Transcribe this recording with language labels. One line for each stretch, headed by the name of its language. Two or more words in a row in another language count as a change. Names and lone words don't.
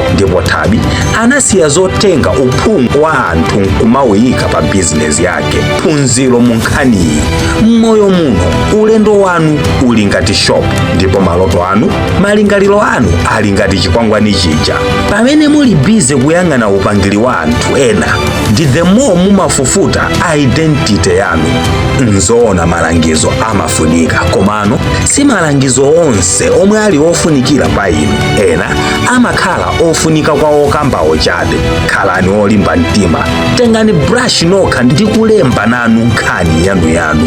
Nyanja: Ndipo Thabi anasiya zotenga uphungu wa anthu nkumawuyika pa bizinesi yake. Phunziro munkhaniyi: m'moyo muno ulendo wanu uli ngati shopu, ndipo maloto anu, malingaliro anu ali ngati chikwangwani chija. Pamene muli bize kuyang'ana upangiri wa anthu ena, ndi
English: the more
Nyanja: mumafufuta identity yanu. Nzoona malangizo amafunika, komano si malangizo onse omwe ali ofunikira pa inu. Ena amakhala ofunika kwa okambawo chabe. Khalani olimba mtima, tengani brush nokha ndi kulemba nanu nkhani yanu.